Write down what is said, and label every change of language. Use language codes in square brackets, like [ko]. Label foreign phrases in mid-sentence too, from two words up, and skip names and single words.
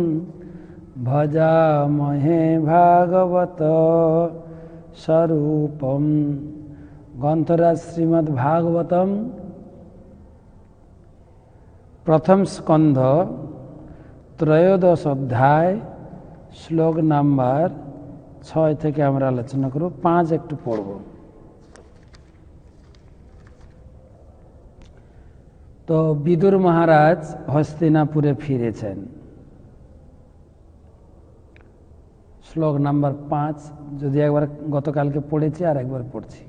[sa] भजामहे भागवत स्वरूपम्। [bn] গ্রন্থরাজ শ্রীমদ্ ভাগবতম প্রথম স্কন্ধ ত্রয়োদশ অধ্যায় শ্লোক নম্বর 6 থেকে আমরা আলোচনা করব। 5 একটু পড়ব। তো বিদুর মহারাজ হস্তিনাপুরে ফিরেছেন। শ্লোক নাম্বার 5 যদি একবার গতকালকে পড়েছি আর একবার পড়ছি।